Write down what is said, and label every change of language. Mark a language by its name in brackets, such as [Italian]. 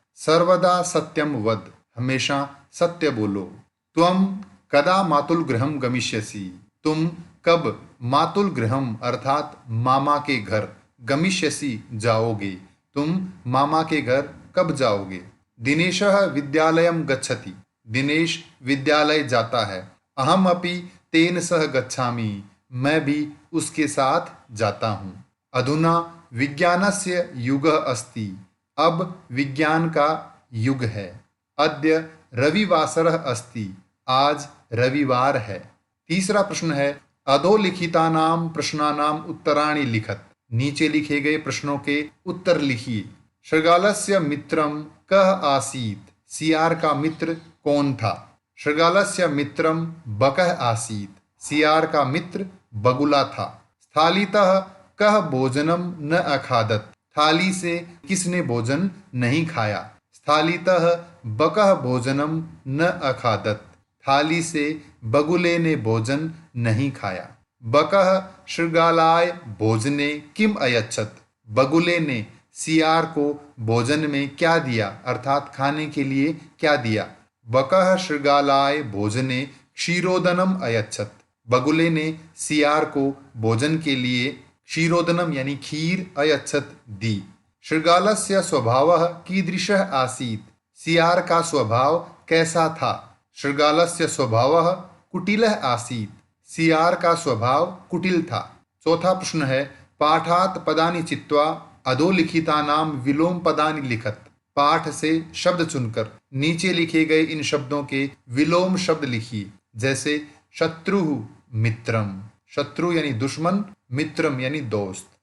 [Sanskrit] सर्वदा सत्यम वद, [Hindi] हमेशा सत्य बोलो। [Sanskrit] त्वम कदा मातुल गृहम गमिष्यसि। [Hindi] तुम कब [Sanskrit] मातुल गृहम [Hindi] अर्थात मामा के घर, [Sanskrit] गमिष्यसि [Hindi] जाओगे, तुम मामा के घर कब जाओगे। [Sanskrit] दिनेशः विद्यालयम गच्छति। [Hindi] दिनेश विद्यालय जाता है। [Sanskrit] अहम अपि तेन सह गच्छामि। [Hindi] मैं भी उसके साथ जाता हूँ। [Sanskrit] अधुना विज्ञानस्य युगः अस्ति। [Hindi] अब विज्ञान का युग है। [Sanskrit] अद्य रविवासरः अस्ति। [Hindi] आज रविवार है। तीसरा प्रश्न है [Sanskrit] अधोलिखितानां प्रश्नानां उत्तराणि लिखत। [Hindi] नीचे लिखे गए प्रश्नों के उत्तर लिखिए। [Sanskrit] शृगालस्य मित्रम कः आसीत्। [Hindi] सियार का मित्र कौन था। [Sanskrit] शृगालस्य मित्रम बकः आसीत्। [Hindi] सियार का मित्र बगुला था। [Sanskrit] स्थालीतः कः भोजनम न अखादत। [Hindi] थाली से किसने भोजन नहीं खाया। [Sanskrit] स्थालीतः बकः भोजनम न अखादत। [Hindi] थाली से बगुले ने भोजन नहीं खाया। [Sanskrit] बकः शृगालाय भोजने किम अयच्छत। [Hindi] बगुले ने सियार को भोजन में क्या दिया अर्थात खाने के लिए क्या दिया। [Sanskrit] बकः शृगालाय भोजने क्षीरोदनम अयच्छत। [Hindi] बगुले ने सियार को भोजन के लिए [Sanskrit] क्षीरोदनम [Hindi] यानी खीर [Sanskrit] अयच्छत [Hindi] दी। [Sanskrit] शृगालस्य स्वभावः कीदृशः आसीत्। [Hindi] सियार का स्वभाव कैसा था। [Sanskrit] शृगालस्य स्वभावः कुटिलः आसीत्। [Hindi] सियार का स्वभाव कुटिल था। चौथा प्रश्न है [Sanskrit] पाठात पदानि चित्वा अधोलिखितानां विलोम पदानि लिखत। [Hindi] पाठ से शब्द चुनकर नीचे लिखे गए इन शब्दों के विलोम शब्द लिखिए। जैसे शत्रु मित्रम, शत्रु यानी दुश्मन, मित्रम यानी दोस्त।